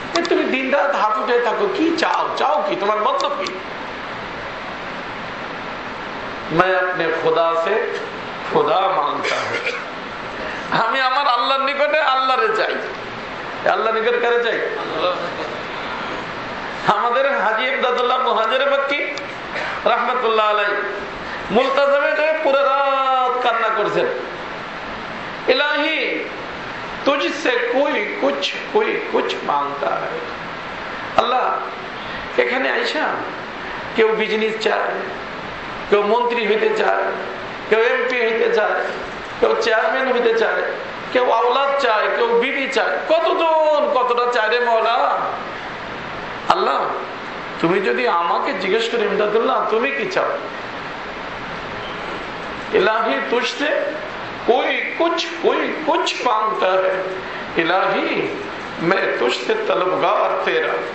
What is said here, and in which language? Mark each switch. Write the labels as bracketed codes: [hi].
[bn] তুমি দিন রাত হাত উঠে থাকো, কি চাও? চাও কি? তোমার মতলব কি? [hi] मैं अपने खुदा से खुदा मांगता हूं, [bn] আমি আমার আল্লাহর নিকটে আল্লাহরে চাই। আল্লাহর নিকট কারে চাই? আমাদের হাজী ইমদাদুল্লাহ মুহাজির মক্কি রাহমাতুল্লাহ আলাইহি মুলতাজামে পুরো রাত কান্না করছেন, ইলাহি [hi] तुझसे कोई कुछ मांगता है। [bn] আল্লাহ, এখানে আইসা কেউ বিজনেস চায়, কেউ মন্ত্রী হইতে চায়, কেউ এমপি হইতে চায়, কেউ চেয়ারম্যান হইতে চায়, কেউ আওলাদ চায়, কেউ বিবি চায়, কতজন কতটা চায় রে মওলা। আল্লাহ, তুমি যদি আমাকে জিজ্ঞেস করি ইমদাদুল্লাহ তুমি কি চাও, [hi] इलाही तुझसे कोई कुछ मांगता है, इलाही मैं तुझसे तलबगार तेरा।